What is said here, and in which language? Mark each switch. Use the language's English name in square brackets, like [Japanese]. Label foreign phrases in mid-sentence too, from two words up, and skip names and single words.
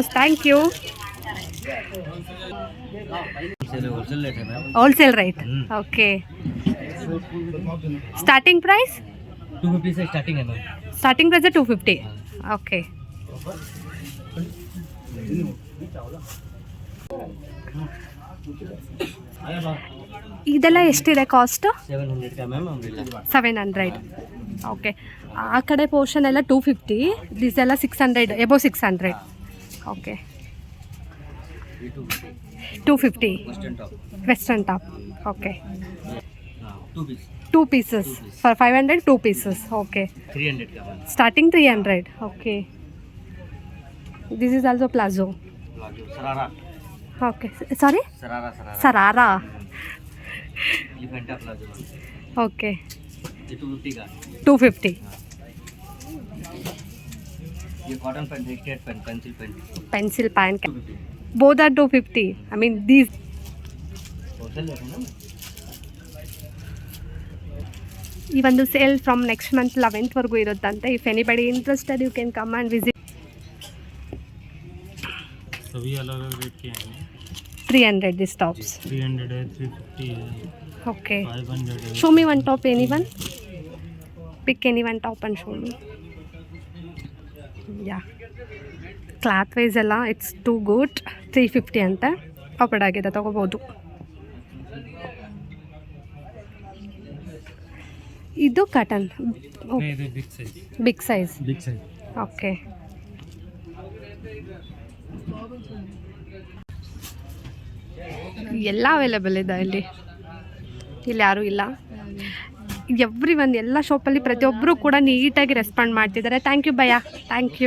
[English] Thank you. Wholesale rate. Okay. Starting price? [Hindi] 250 से स्टार्टिंग है मैम. [English] Starting price is 250. [Kannada] Okay. ಇದೆಲ್ಲ ಎಷ್ಟಿದೆ ಕಾಸ್ಟ್? [Hindi] 700 का मैम अम्ब्रेला. 700. [Kannada] ಓಕೆ. ಆ ಕಡೆ ಪೋರ್ಷನ್ ಎಲ್ಲ 250, ದಿಸೆಲ್ಲ 600, ಎಬೋ 600. [English] ಓಕೆ. 250 western top. ಓಕೆ. 2 pieces for 500. 2 pieces. Okay. [Hindi] 300 का मैम. [English] Starting 300. Okay. This is also plazo. [Hindi] सरारा. [English] Okay. Sorry? [Hindi] सरारा. [English] Sarara. [Hindi] एलिफेंटा प्लाजो. [English] Okay. [Hindi] ये 250 का. 250. [English] ये cotton pant, straight pant, pencil pant. Pencil pant. Both are 250. I mean these. [Hindi] होलसेल है ना. [Kannada] ಈ ಒಂದು [English] sale from next month [Kannada] 11th ವರೆಗೂ ಇರುತ್ತಂತೆ. [English] if anybody interested you can come and visit. [Hindi] सभी अलग अलग रेट के हैं. [English] 300 this tops. [Hindi] 300 है, 350 है, [English] Okay. [Hindi] 500 है. [English] Show me one top, anyone. Pick any one top and show me. Yeah. cloth wise ಎಲ್ಲ it's too good. [Kannada] 350 ಅಂತ ಆಫರ್ಡ್ ಆಗಿದೆ, ತೊಗೋಬೋದು. ಇದು ಕಾಟನ್. [English] नहीं, ಇದು big size. big size. big size. [Kannada] ಓಕೆ. ಎಲ್ಲ ಅವೈಲೇಬಲ್ ಇದೆ ಇಲ್ಲಿ ಯಾರೂ ಇಲ್ಲ. ಎವ್ರಿ ಒಂದು ಎಲ್ಲ ಶಾಪಲ್ಲಿ ಪ್ರತಿಯೊಬ್ಬರು ಕೂಡ ನೀಟಾಗಿ ರೆಸ್ಪಾಂಡ್ ಮಾಡ್ತಿದ್ದಾರೆ. [English] thank you ಭಯ್ಯ, thank you.